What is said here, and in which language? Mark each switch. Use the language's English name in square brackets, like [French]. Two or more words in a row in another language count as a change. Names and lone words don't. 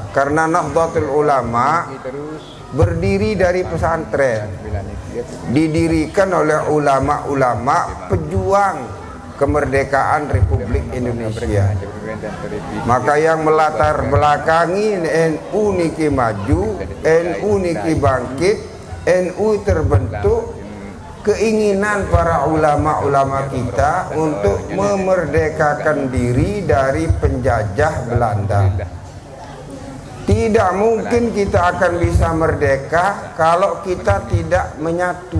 [Indonesian] Karena Nahdlatul Ulama berdiri dari pesantren, didirikan oleh ulama-ulama pejuang kemerdekaan Republik Indonesia. Maka yang melatar belakangi NU niki maju, NU niki bangkit, NU terbentuk, keinginan para ulama-ulama kita untuk memerdekakan diri dari penjajah Belanda. Tidak mungkin kita akan bisa merdeka kalau kita tidak menyatu.